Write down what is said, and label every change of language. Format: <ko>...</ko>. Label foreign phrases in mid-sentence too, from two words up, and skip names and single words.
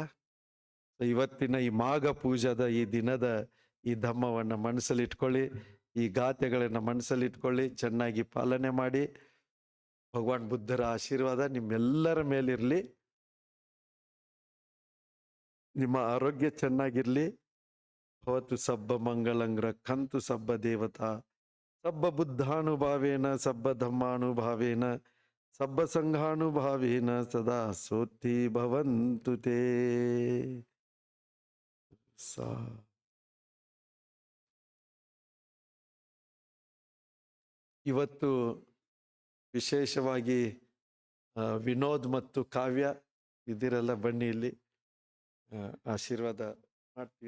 <kn>ಇವತ್ತಿನ ಈ ಮಾಘ ಪೂಜಾದ ಈ ದಿನದ ಈ ಧಮ್ಮವನ್ನ ಮನಸ್ಸಲ್ಲಿ ಇಟ್ಕೊಳ್ಳಿ, ಈ ಗಾಥೆಗಳನ್ನ ಮನಸ್ಸಲ್ಲಿ ಇಟ್ಕೊಳ್ಳಿ, ಚೆನ್ನಾಗಿ ಪಾಲನೆ ಮಾಡಿ. ಭಗವಾನ್ ಬುದ್ಧರ ಆಶೀರ್ವಾದ ನಿಮ್ಮೆಲ್ಲರ ಮೇಲಿರ್ಲಿ. ನಿಮ್ಮ ಆರೋಗ್ಯ ಚೆನ್ನಾಗಿರ್ಲಿ.</kn> <pi>ಭವತು ಸಬ್ಬ ಮಂಗಳಂಗ್ರ ಕಂತು ಸಬ್ಬ ದೇವತಾ ಸಬ್ಬ ಬುದ್ಧಾನುಭಾವೇನ ಸಬ್ಬ ಧಮ್ಮಾನುಭಾವೇನ ಸಬ್ಬ ಸಂಘಾನುಭಾವೇನ ಸದಾ ಸೋತ್ತಿ ಭವಂತು ತೇ.</pi> <kn>ಇವತ್ತು ವಿಶೇಷವಾಗಿ ವಿನೋದ್ ಮತ್ತು ಕಾವ್ಯ ಇದಿರೆಲ್ಲ ಬನ್ನಿ ಇಲ್ಲಿ, ಆಶೀರ್ವಾದ ಮಾಡ್ತೀವಿ.</kn>